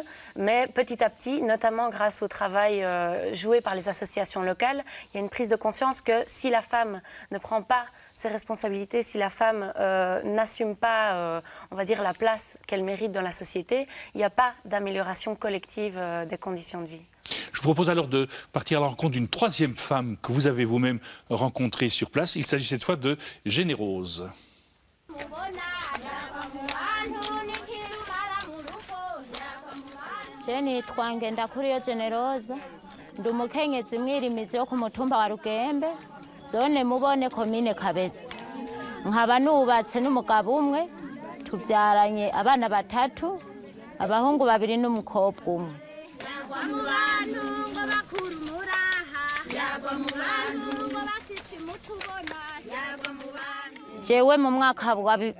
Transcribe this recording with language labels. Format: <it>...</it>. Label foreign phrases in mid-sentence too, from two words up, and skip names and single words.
<fr>Mais petit à petit, notamment grâce au travail joué par les associations locales, il y a une prise de conscience que si la femme ne prend pas ses responsabilités, si la femme n'assume pas, on va dire, la place qu'elle mérite dans la société, il n'y a pas d'amélioration collective des conditions de vie. Je vous propose alors de partir à la rencontre d'une troisième femme que vous avez vous-même rencontrée sur place. Il s'agit cette fois de Générose.</fr> <rn>nitwa Ngendakuriyo Generose ndi umukenyezi mwirimizi yo ku mutumba wa Rugembe zone Mubone komine Kabezi nkaba nubatse n'umugabo umwe tubyaranye abana batatu abahungu babiri n'umukobwa umwe jewe mu mwaka wa</rn>